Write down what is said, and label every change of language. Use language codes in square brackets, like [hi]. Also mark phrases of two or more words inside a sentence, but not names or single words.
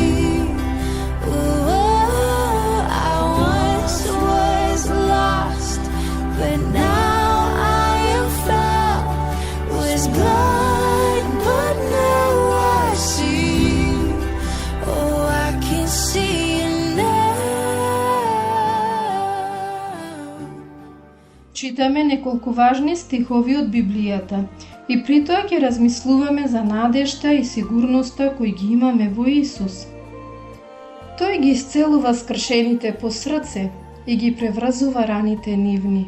[en] Ooh, I once was lost, but now I am found. Was blind, but now I see. Oh, I can see you now. [mk] Читаме неколку важни стихови од Библијата и при тоа ќе размислуваме за надежта и сигурноста кои ги имаме во Исус. Тој ги исцелува скршените по срце и ги преврзува раните нивни.